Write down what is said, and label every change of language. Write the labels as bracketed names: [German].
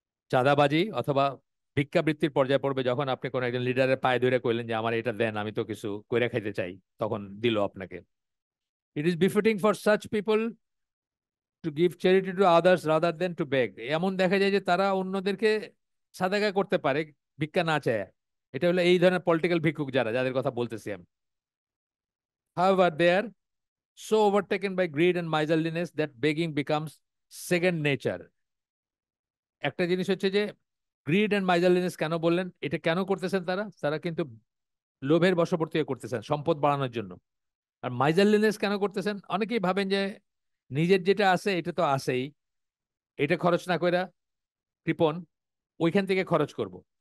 [Bangla] চাঁদাবাজি অথবা ভিক্ষাবৃত্তির পর্যায়ে পড়বে যখন আপনি কোন একজন লিডারের পায়ে ধরে কইলেন যে আমার এটা দেন, আমি তো কিছু কইরা খাইতে চাই, তখন দিল আপনাকে। [English] It is befitting for such people to give charity to others rather than to beg. [Bangla] এমন দেখা যায় যে তারা অন্যদেরকে সাদাকা করতে পারে ভিক্ষা না চায়। এটা হলো এই ধরনের পলিটিক্যাল ভিক্ষুক যারা, যাদের কথা বলতেছি আমি। [English] However, they are so overtaken by greed and miserliness that begging becomes second nature. [Bangla] একটা জিনিস হচ্ছে যে গ্রিড এন্ড মাইজারলিনেস কেন বললেন, এটা কেন করতেছেন তারা? তারা কিন্তু লোভের বশবর্তী হয়ে করতেছেন সম্পদ বাড়ানোর জন্য। আর মাইজারলিনেস কেন করতেছেন? অনেকেই ভাবেন যে নিজের যেটা আছে এটা তো আছেই, এটা খরচ না কইরা কৃপণ, ওইখান থেকে খরচ করব।